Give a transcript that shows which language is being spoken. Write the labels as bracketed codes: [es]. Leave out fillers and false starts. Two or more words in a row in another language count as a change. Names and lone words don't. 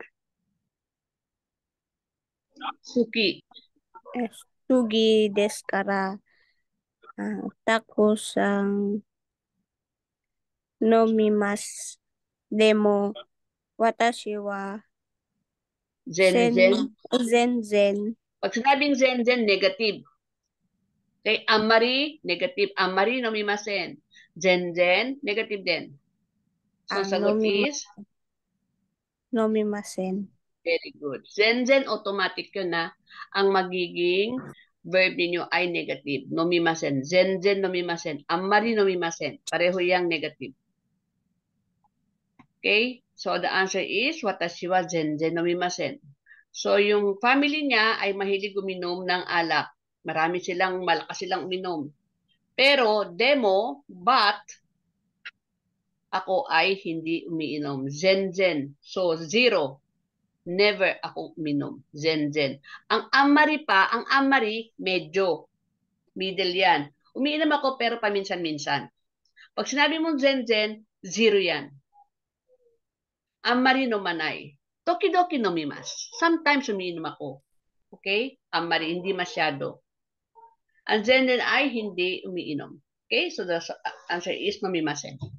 [ja] Suki. すぎですからたくさん飲みます. でも私は全然. [tl] Pag sinabing zenzen, negative. [en] Okay, amari, negative. [ja] あまり飲みません. [tl] Zenzen, negative din. So, ang sagot is? [ja] Nomimasen. [en] Very good. [tl] Zenzen, automatic yun na. Ang magiging verb ninyo ay negative. [ja] Nomimasen. 全然飲みません。あまり飲みません. [tl] Pareho yang negative. Okay? [en] So, the answer is, [ja] 私は全然飲みません. [tl] So, yung family niya ay mahilig uminom ng alak. Malakas silang uminom. Pero, demo, but, ako ay hindi umiinom. Zenzen. So, 0. Never ako uminom. Zenzen. Ang amari, medyo. Middle yan. Umiinom ako pero paminsan-minsan. Pag sinabi mong zenzen, 0 yan. [ja] あまりのまない. 時々飲みます. [tl] Sometimes umiinom ako. Okay? Amari, hindi masyado. Ang zenzen ay hindi umiinom. Okay? [en] So the answer is nomimasen.